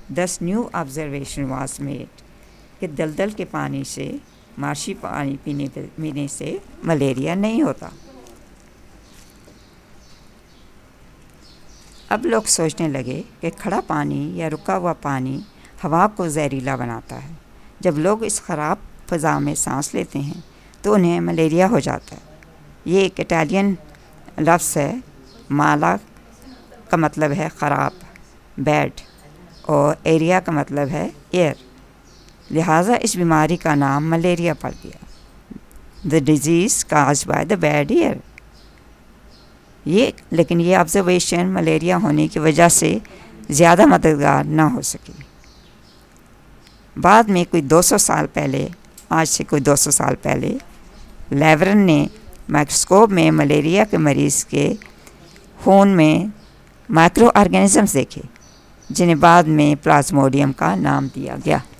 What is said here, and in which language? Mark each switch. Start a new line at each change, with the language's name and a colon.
English: Thus new observation was made
Urdu: کہ دلدل کے پانی سے، مارشی پانی پینے سے ملیریا نہیں ہوتا۔ اب لوگ سوچنے لگے کہ کھڑا پانی یا رکا ہوا پانی ہوا کو زہریلا بناتا ہے۔ جب لوگ اس خراب فضا میں سانس لیتے ہیں تو انہیں ملیریا ہو جاتا ہے۔ یہ ایک اٹالین لفظ ہے. مالا کا مطلب ہے خراب، بیڈ، اور ایریا کا مطلب ہے ایئر، لہٰذا اس بیماری کا نام ملیریا پڑ گیا.
English: The disease caused by the bad air.
Urdu: لیکن یہ آبزرویشن ملیریا ہونے کی وجہ سے زیادہ مددگار نہ ہو سکی. بعد میں کوئی 200 سال پہلے، آج سے کوئی 200 سال پہلے، لیورن نے مائکروسکوپ میں ملیریا کے مریض کے خون میں مائکرو آرگینزمز دیکھے، جنہیں بعد میں پلازموڈیم کا نام دیا گیا.